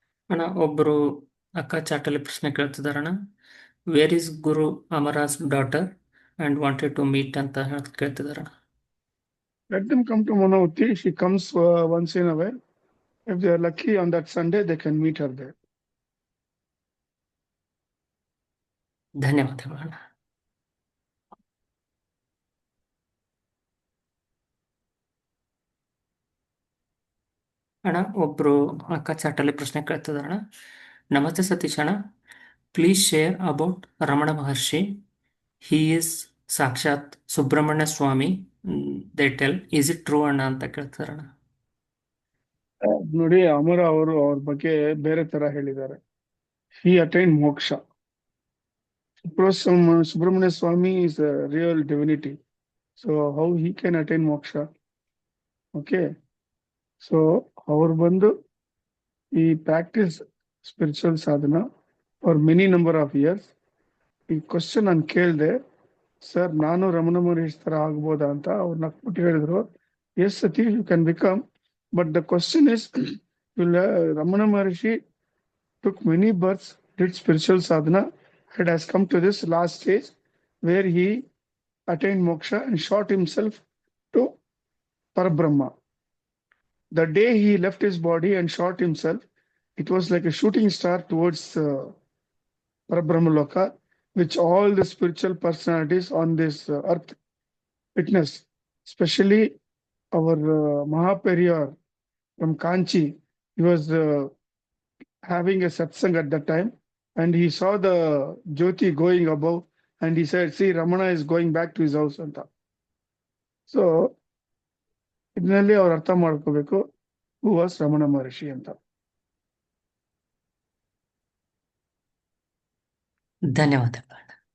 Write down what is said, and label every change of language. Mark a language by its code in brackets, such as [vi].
[kn] ಅಣ್ಣ ಒಬ್ಬರು ಅಕ್ಕ ಚಾಟಲ್ಲಿ ಪ್ರಶ್ನೆ ಕೇಳ್ತಿದಾರಣ್ಣ. [en] where is Guru ಅಮರಾಸ್ daughter and wanted to meet [kn] ಅಂತ ಕೇಳ್ತಿದಾರಣ್ಣ. [en] Let them come to Manavati. She comes once in a while. If they are lucky on that Sunday, they can meet her there. [kn] ಧನ್ಯವಾದಗಳು ಅಣ್ಣ. ಅಣ್ಣ ಒಬ್ರು ಅಕ್ಕ ಚಾಟಲ್ಲಿ ಪ್ರಶ್ನೆ ಕೇಳ್ತಿದಾರಣ್ಣ. ನಮಸ್ತೆ ಸತೀಶ್ ಅಣ್ಣ, [en] please share about [kn] Ramana Maharshi. [en] He is ಸಾಕ್ಷಾತ್ Subrahmanya Swami. They tell, is it true [kn] ಅಣ್ಣ ಅಂತ ಕೇಳ್ತಾರಣ್ಣ. ನೋಡಿ, ಅಮರ ಅವರು ಅವ್ರ ಬಗ್ಗೆ ಬೇರೆ ತರ ಹೇಳಿದ್ದಾರೆ. [en] He attained moksha. Subramanya Swami is a real divinity. So how he can attain moksha? Okay. So [kn] ಅವ್ರು ಬಂದು ಈ [en] Practice spiritual ಸಾಧನ for many number of years. [kn] ಈ ಕ್ವಶನ್ ನಾನು ಕೇಳಿದೆ, ಸರ್ ನಾನು ರಮಣ ಮಹರ್ಷಿ ತರ ಆಗ್ಬೋದಾ ಅಂತ. ಅವ್ರು ನಕ್ಬಿಟ್ಟು ಹೇಳಿದ್ರು, [en] Yes Satish, you can become, but the question is, Ramana Maharshi took many births, did spiritual sadhana, and has come to this last stage where he attained moksha and shot himself to Parabrahma. The day he left his body and shot himself, it was like a shooting star towards Parabrahma Loka, which all the spiritual personalities on this earth witnessed, especially our Mahaperiyar from Kanchi. He was having a satsang at that time, and he saw the Jyoti going above, and he said, see, Ramana is going back to his house anta. [kn] So ಇದರಲ್ಲಿ ಅವ್ರು ಅರ್ಥ ಮಾಡ್ಕೋಬೇಕು [en] who was [kn] Ramana ಮಹರ್ಷಿ ಅಂತ. ಧನ್ಯವಾದಗಳು.